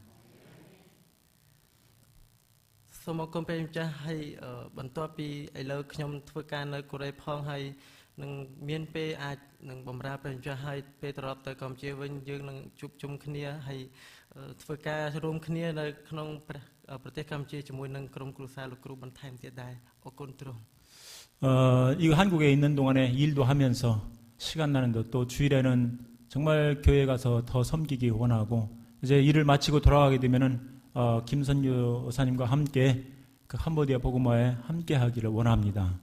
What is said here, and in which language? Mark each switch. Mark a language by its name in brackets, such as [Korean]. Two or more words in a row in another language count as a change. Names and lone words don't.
[Khmer] សូមអរគុណព្រះម្ចាស់ហើយបន្ទាប់ពីឥឡូវខ្ញុំធ្វើការនៅកូរ៉េផងហើយនឹងមានពេលអាចនឹងបម្រើព្រះម្ចាស់ហើយពេលត្រឡប់ទៅកម្ពុជាវិញយើងនឹងជួបជុំគ្នាហើយធ្វើការរួមគ្នានៅក្នុងប្រទេសកម្ពុជាជាមួយនឹងក្រុមគ្រួសារលោកគ្រូបន្ថែមទៀតដែរអរគុណទ្រង់ [Korean] 이 한국에 있는 동안에 일도 하면서 시간 나는데 또 주일에는 정말 교회 가서 더 섬기기 원하고 이제 일을 마치고 돌아가게 되면은 김선교 사님과 함께 그 캄보디아 복음화에 함께 하기를 원합니다.